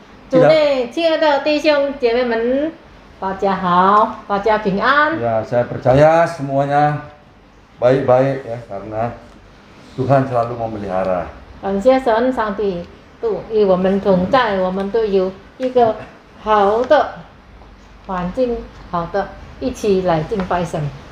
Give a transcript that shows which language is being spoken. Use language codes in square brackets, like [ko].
[zh] 主内，亲爱的弟兄姐妹们，大家好，大家平安。 [id] Ya, saya percaya semuanya baik-baik ya, karena Tuhan selalu memelihara. [zh] 感谢神，上帝都与我们同在，我们都有一个好的环境，好的一起来敬拜神。